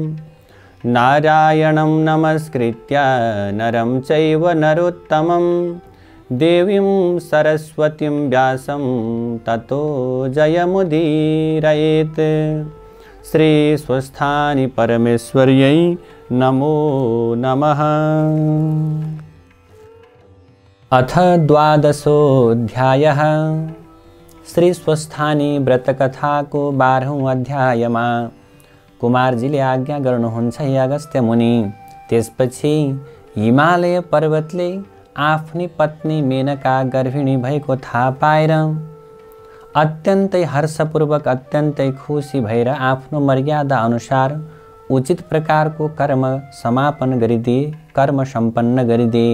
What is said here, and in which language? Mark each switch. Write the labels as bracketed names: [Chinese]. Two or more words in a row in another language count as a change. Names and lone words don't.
[Sanskrit] नारायणं नमस्कृत्य नरं चैव नरोत्तमं देवीं सरस्वतीं व्यासं ततो जयमुदीरयेत्। श्री स्वस्थानी परमेश्वर्यै नमो नमः। अथ द्वादशोऽध्यायः। [Nepali] श्री स्वस्थानी व्रतकथाको 12औं अध्यायमा कुमारजीले आज्ञा गर्नुहुन्छ, हे अगस्त्य मुनि। त्यसपछि हिमालय पर्वतले आफ्नी पत्नी मेनका गर्भिणी भएको थाहा पाएर अत्यन्तै हर्षपूर्वक अत्यन्तै खुसी भएर आफ्नो मर्यादा अनुसार उचित प्रकारको कर्म समापन गरिदिए, कर्म सम्पन्न गरिदिए।